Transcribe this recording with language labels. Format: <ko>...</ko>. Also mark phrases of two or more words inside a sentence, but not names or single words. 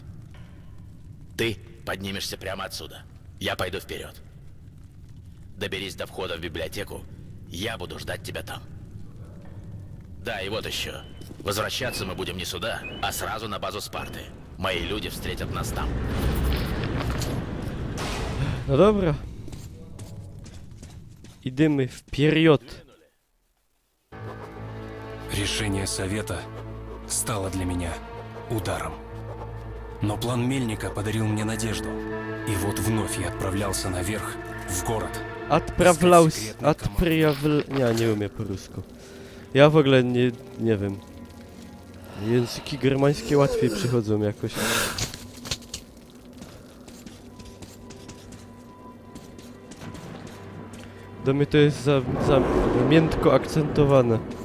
<ru>Ты поднимешься прямо отсюда. Я пойду вперед. Доберись до входа в библиотеку. Я буду ждать тебя там. Да, и вот еще. Возвращаться мы будем не сюда, а сразу на базу Спарты. Мои люди встретят нас там.</ru> <pl>No dobra. Idziemy wpierw.</pl> <ru>Решение Совета стало для меня ударом. Но план Мельника подарил мне надежду. И вот вновь я отправлялся наверх, в город.</ru> <pl>Nie umiem po rusku. Ja w ogóle nie wiem. Języki germańskie łatwiej przychodzą jakoś. Do mnie to jest za miętko akcentowane.</pl>